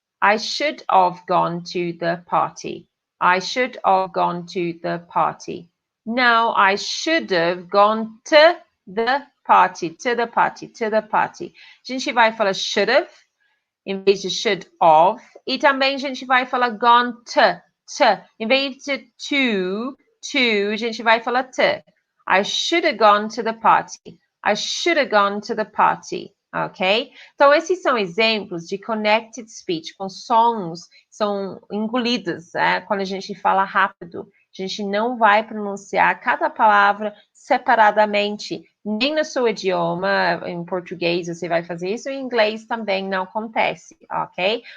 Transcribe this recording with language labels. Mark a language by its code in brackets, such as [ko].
[en] I should have gone to the party. I should have gone to the party. No, I should have gone to the party, to the party, to the party. [pt] A gente vai falar [en] should have, [pt] em vez de should have. E também a gente vai falar [en] gone to. [pt] Em vez de to, a gente vai falar to. [en] I should have gone to the party. I should have gone to the party. Ok? [pt] Então, esses são exemplos de connected speech, com sons, são engolidos, quando a gente fala rápido. A gente não vai pronunciar cada palavra separadamente, nem no seu idioma, em português você vai fazer isso, em inglês também não acontece, ok?